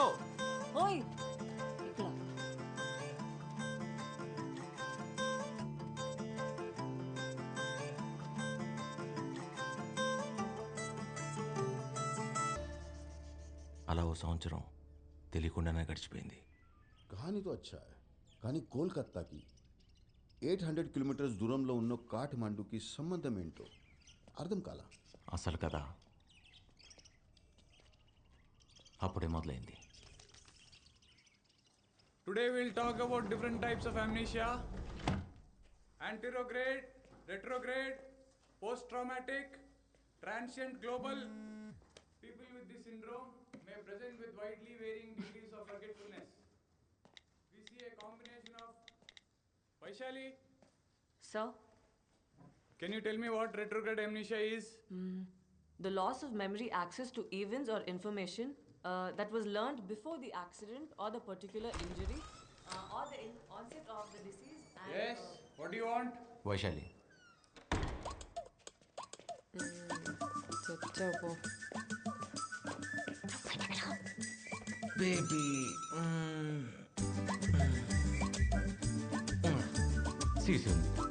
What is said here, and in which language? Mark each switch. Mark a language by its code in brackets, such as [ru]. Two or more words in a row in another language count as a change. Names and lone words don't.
[te] ఓయ్ ఇక్కడ అలా ఓ సంవత్సరం తెలియకుండానే గడిచిపోయింది. [hi] कहानी तो अच्छा है [te] కానీ కోల్కతాకి 800 కిలోమీటర్స్ దూరంలో ఉన్న కాఠ్మండూకి సంబంధం ఏంటో అర్థం కాలా. అసలు కదా అప్పుడే మొదలైంది. [en] Today we'll talk about different types of amnesia. Anterograde, retrograde, post-traumatic, transient global. People with this syndrome may present with widely varying degrees of forgetfulness. We see a combination of... Vaishali, Sir, can you tell me what retrograde amnesia is? the loss of memory access to events or information that was learned before the accident or the particular injury or the onset of the disease. And, Yes, what do you want? [te] వైశాలి, చెప్పు. బేబీ సీసీ ఉంది.